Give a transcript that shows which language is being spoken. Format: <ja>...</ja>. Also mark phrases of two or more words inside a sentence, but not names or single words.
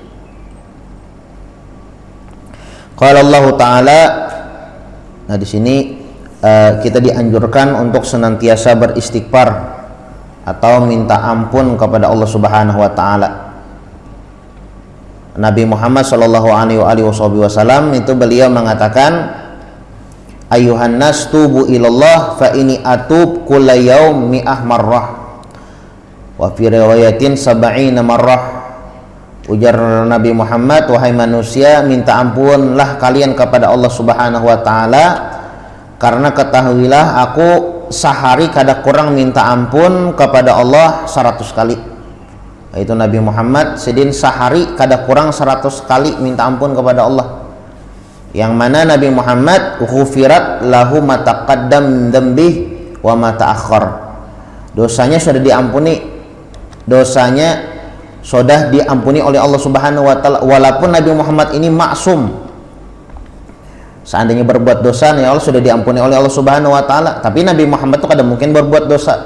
<ar>قال الله تعالى.</ar> <id>Nah, di sini kita dianjurkan untuk senantiasa beristighfar atau minta ampun kepada Allah</id> <ar>سبحانه وتعالى.</ar> <id>Nabi Muhammad</id> <ar>صلى الله عليه وسلم</ar> <id>itu beliau mengatakan,</id> <ar>أيها الناس توبوا إلى الله فإني أتوب كل يوم مائة مرة وفي رواية سبعين مرة.</ar> <id>Ujar Nabi Muhammad, wahai manusia, minta ampunlah kalian kepada Allah</id> <ar>سبحانه وتعالى,</ar> <id>karena ketahuilah aku sehari kada kurang minta ampun kepada Allah 100 kali. Itu Nabi Muhammad sedin sehari kada kurang 100 kali minta ampun kepada Allah. Yang mana Nabi Muhammad</id> <ar>غفر له ما تقدم ذنبه وما تأخر.</ar> <id>Dosanya sudah diampuni, dosanya sudah diampuni oleh Allah</id> <ar>سبحانه وتعالى,</ar> <id>walaupun Nabi Muhammad ini maksum. Seandainya berbuat dosa, ya Allah sudah diampuni oleh Allah</id> <ar>سبحانه وتعالى,</ar> <id>tapi Nabi Muhammad itu kadang mungkin berbuat dosa.</id>